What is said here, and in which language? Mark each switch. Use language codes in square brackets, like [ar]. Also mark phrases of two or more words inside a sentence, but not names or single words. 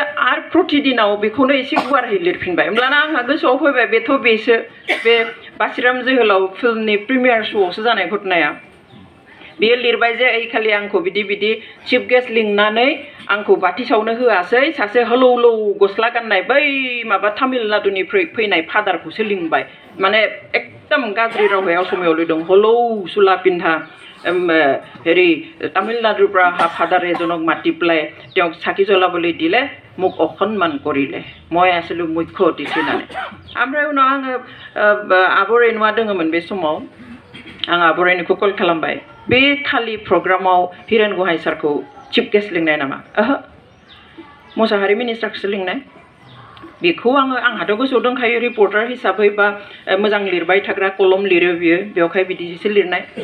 [brx] आरो प्रतिदिनाव बेखौनो एसे गुवारै लिरफिनबाय होमब्लाना आंहा गोसोआव फैबाय बेसो बे बासिराम जोहोलाव फिल्मनि प्रिमियार श'आवसो जानाय घटनाया बेयो लिरबाय जे ओइखालि आंखौ बिदि [en] chief guest [brx] लिंनानै आंखौ बाथि सावनो होआसै सासे हलौ गस्ला गाननाय बै माबा तामिलनाडुनिफ्राय फैनाय फादारखौसो लिंबाय माने एकदम गाज्रि रावै असमियाव लिरदों हलौ सुला पिन्धा [as] হেৰি তামিলনাডুৰ পৰা অহা ফাদাৰ এজনক মাতি পেলাই তেওঁক চাকি জ্বলাবলৈ দিলে মোক অসন্মান কৰিলে মই আছিলোঁ মুখ্য অতিথি নানে [brx] ओमफ्राय उनाव आङो आब' रेनुवा दङमोन बे समाव आं आब' रेनुखौ कल खालामबाय बे खालि प्रग्रामाव हिरेन गुहाय सारखौ [en] chief guest [brx] लिंनाय नामा ओहो मुसाहारि मिनिस्टारखौसो लिंनाय बेखौ आंहाथ' गोसोआव दंखायो रिपर्टार हिसाबै बा मोजां लिरबाय थाग्रा कलम लिरो बियो बेवहाय बिदिसो लिरनाय